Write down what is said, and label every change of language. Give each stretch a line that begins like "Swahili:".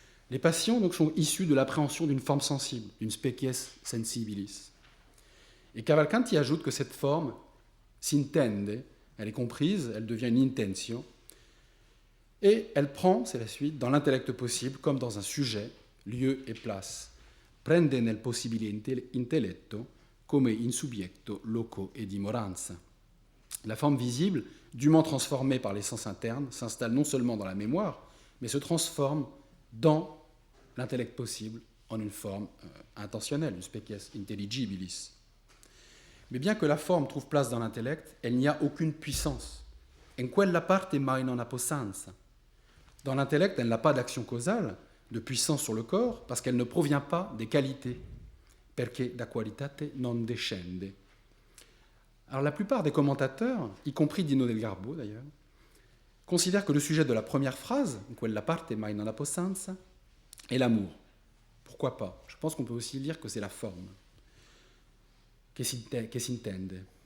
French: Les passions donc, sont issues de l'appréhension d'une forme sensible, d'une species sensibilis. Et Cavalcanti ajoute que cette forme s'intende, elle est comprise, elle devient une intentio, et elle prend, c'est la suite, dans l'intellect possible comme dans un sujet, lieu et place.
Italian: Prende nel possibile intelletto come in subjecto loco e dimoranza.
French: La forme visible, dûment transformée par les sens internes, s'installe non seulement dans la mémoire, mais se transforme dans l'intellect possible en une forme intentionnelle, une species intelligibilis. Mais bien que la forme trouve place dans l'intellect, elle n'y a aucune puissance.
Italian: En quella parte mai non ha possanza.
French: Dans l'intellect, elle n'a pas d'action causale, de puissance sur le corps, parce qu'elle ne provient pas des qualités.
Italian: Perché da qualitate non descende.
French: Alors la plupart des commentateurs, y compris Dino del Garbo d'ailleurs, considèrent que le sujet de la première phrase,
Italian: quella parte mai non ha possanza,
French: est l'amour. Pourquoi pas? Je pense qu'on peut aussi dire que c'est la forme.
Italian: Che s'intende.